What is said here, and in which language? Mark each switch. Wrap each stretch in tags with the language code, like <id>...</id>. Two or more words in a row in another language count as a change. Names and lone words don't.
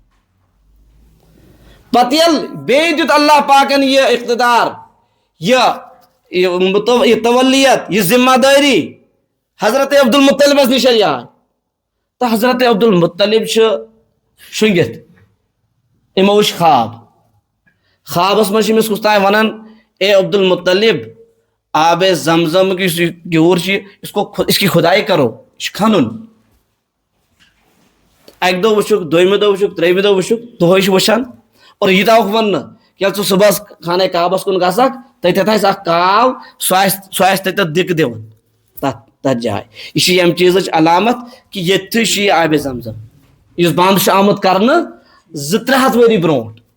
<ks>پتہٕ ییٚلہِ بیٚیہِ دیُت اللہ پاکن یہِ اقتدار، یہِ تولیت، یہِ ذمہ دٲری حضرت عبدالمطلبس نِش آے. تہٕ حضرت عبدالمطلب چھُ شۄنگِتھ، یِمو وٕچھ خواب. خوابس منٛز چھِ أمِس کُس تانۍ ونان اے عبدالمطلب آبِ زمزمُک یُس یہِ کیوٗر چھُ</ks> <ur>اس کی خُدائی کرو،</ur> <ks>یہِ چھُ کھنُن. اکہِ دۄہ وٕچھُکھ، دوٚیمہِ دۄہ وٕچھُکھ، ترٛیٚیمہِ دۄہ وٕچھُکھ، دۄہے چھِ وٕچھان. اور یہِ تھاوُکھ وننہٕ ییٚلہِ ژٕ صبحس خانہ کعبس کُن گژھکھ تتٮ۪تھ آسہِ اکھ کاو، سُہ آسہِ تتٮ۪تھ دِکہٕ دِوان تتھ جایہِ. یہِ چھِ ییٚمہِ چیٖزٕچ علامت کہِ ییٚتھٕے چھُ یہِ آبِ زمزم یُس بنٛد چھُ آمُت کرنہٕ 200-300 ؤری برونٛٹھ.</ks>